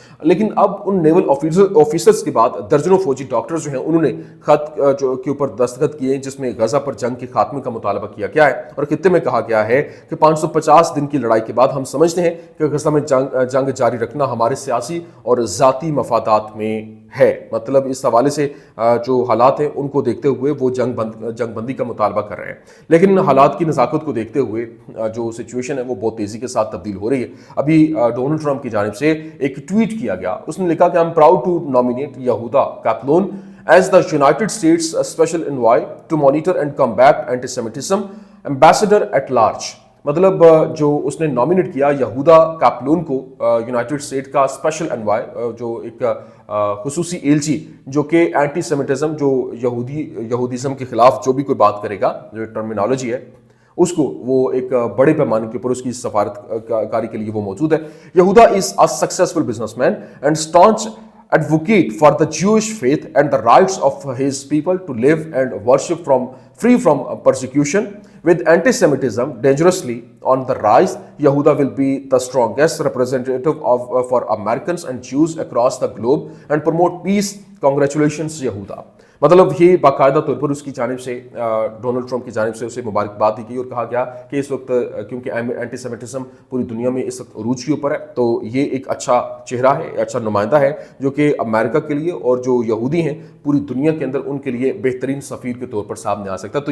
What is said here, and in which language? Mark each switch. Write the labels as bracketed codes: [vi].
[ur] لیکن اب ان نیول آفیسرز کے بعد درجنوں فوجی ڈاکٹرز جو ہیں انہوں نے خط جو کے اوپر دستخط کیے جس میں غزہ پر جنگ کے خاتمے کا مطالبہ کیا گیا ہے اور خطے میں کہا گیا ہے کہ 550 دن کی لڑائی کے بعد ہم سمجھتے ہیں کہ غزہ میں جنگ جاری رکھنا ہمارے سیاسی اور ذاتی مفادات میں ہے. مطلب اس حوالے سے جو حالات ہیں ان کو دیکھتے ہوئے وہ جنگ بندی کا مطالبہ کر رہے ہیں. لیکن حالات کی نزاکت کو دیکھتے ہوئے جو سچویشن ہے وہ بہت تیزی کے ساتھ تبدیل ہو رہی ہے. ابھی ڈونلڈ ٹرمپ کی جانب سے ایک ٹویٹ کیا گیا, اس نے لکھا کہ [en] I'm proud to nominate Yehuda Kaplan as the United States Special Envoy to monitor and combat anti-Semitism ambassador at large. [ur] مطلب جو اس نے نامینیٹ کیا یہودا کیپلون کو یونائٹڈ اسٹیٹ کا اسپیشل انوائے جو ایک خصوصی ایلچی جو کہ اینٹی سیمیٹزم جو یہودیزم کے خلاف جو بھی کوئی بات کرے گا جو ٹرمینالوجی ہے اس کو وہ ایک بڑے پیمانے کے اوپر اس کی سفارت کاری کے لیے وہ موجود ہے. [en] Yehuda is a successful businessman and staunch advocate for the Jewish faith and the rights of his people to live and worship free from persecution. With anti-Semitism dangerously on the rise, Yehuda will be the strongest representative for Americans and Jews across the globe and promote peace. Congratulations, Yehuda. [ur] مطلب یہ باقاعدہ طور پر اس کی جانب سے Donald Trump کی جانب سے اسے مبارکباد دی گئی اور کہا گیا کہ اس وقت کیونکہ اینٹی سیمیٹزم پوری دنیا میں اس وقت عروج کے اوپر ہے تو یہ ایک اچھا چہرہ ہے, اچھا نمائندہ ہے جو کہ امریکہ کے لیے اور جو یہودی ہیں پوری دنیا کے اندر ان کے لیے بہترین سفیر کے طور پر سامنے آ سکتا ہے.